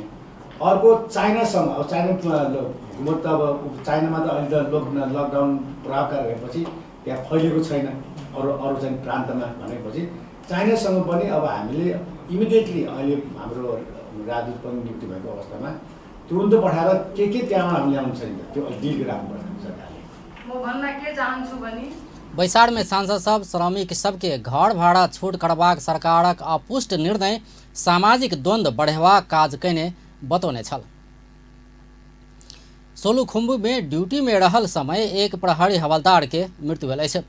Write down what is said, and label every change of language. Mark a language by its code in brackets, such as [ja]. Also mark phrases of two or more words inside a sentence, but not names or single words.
[ne] अर्को चाइनासँग अब चाइना हुकुमत त अब चाइनामा त अहिले त लकडाउन प्रभावकारी भएपछि त्यहाँ फैलिएको छैन अरू चाहिँ प्रान्तमा भनेपछि चाइनासँग पनि अब हामीले इमिडिएटली अहिले हाम्रो राजदूत पनि नियुक्ति भएको अवस्थामा तुरुन्त पठाएर के त्यहाँबाट हामीले ल्याउनु छैन त्यो डिल गराउनुपर्छ सरकारले। म भन्न के चाहन्छु भने [mai] बैसार में सांसद सब श्रमिक सबके घर भाड़ा छूट करबाक सरकारक अपुष्ट निर्णय सामाजिक द्वंद्व बढ़ेबाक काज कने बतौने छल। सोलुखुम्बु में ड्यूटी में रहल समय एक प्रहरी हवलदार के मृत्यु भेल अछि।